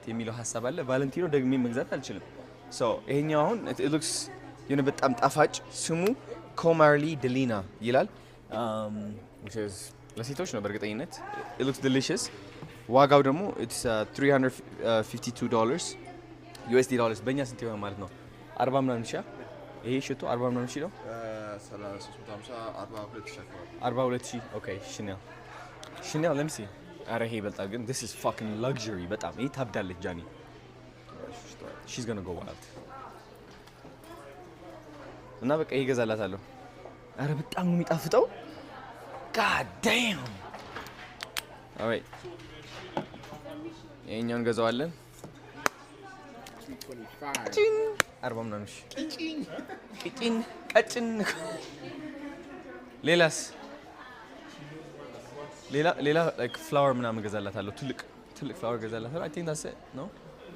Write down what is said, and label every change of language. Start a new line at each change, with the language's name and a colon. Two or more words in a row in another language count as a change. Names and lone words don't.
Amharic: የሚለው ሐሳብ አለ ቫለንቲኖ ደግሜ መግዛት አልችልም ሶ ይሄኛው አሁን
English: it looks
Amharic: የሆነ በጣም ጣፋጭ ስሙ ኮማርሊ ደሊና ይላል
English: which is
Amharic: ለሴቶች ነው በእርግጠኝነት
English: it looks delicious
Amharic: ዋጋው ደግሞ
English: it's $352 USD dollars
Amharic: በእኛ ስንት ይሆናል ማለት ነው 40 ምናምን ሺህ ይሄ ሽቶ 40 ምናምን ሺህ ነው 350 42 ሺህ ኦኬ ሺናል
English: let me see
Amharic: አረ ይሄ ይበልጣል ግን
English: this is fucking luxury
Amharic: በጣም ይሄ ታብዳለች ጃኒ
English: she's gonna go wild
Amharic: እና በቃ ይሄ ገዛላታለሁ አረ በጣም ነው የሚጣፍጠው
English: god damn all right
Amharic: ይሄኛውን ገዛዋለን 40 ምናምን ቀጭን ሌላስ ሌላ
English: like flower
Amharic: ምናምን ገዛላታለሁ ትልቅ flower ገዛላታለሁ
English: I think that's it no